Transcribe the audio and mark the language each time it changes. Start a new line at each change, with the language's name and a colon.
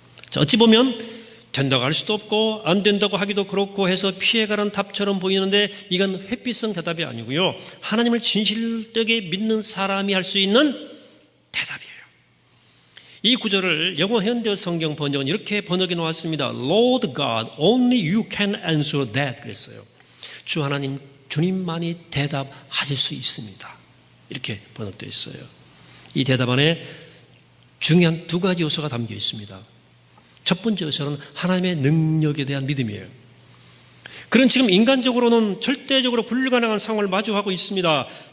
Korean: 자, 어찌 보면 된다고 할 수도 없고 안 된다고 하기도 그렇고 해서 피해가는 답처럼 보이는데 이건 회피성 대답이 아니고요, 하나님을 진실되게 믿는 사람이 할 수 있는 대답이에요. 이 구절을 영어 현대 성경 번역은 이렇게 번역해 놓았습니다.
English: Lord God, only you can answer that.
Korean: 그랬어요. 주 하나님, 주님만이 대답하실 수 있습니다. 이렇게 번역되어 있어요. 이 대답 안에 중요한 두 가지 요소가 담겨 있습니다. 첫 번째 요소는 하나님의 능력에 대한 믿음이에요. 그는 지금 인간적으로는 절대적으로 불가능한 상황을 마주하고 있습니다.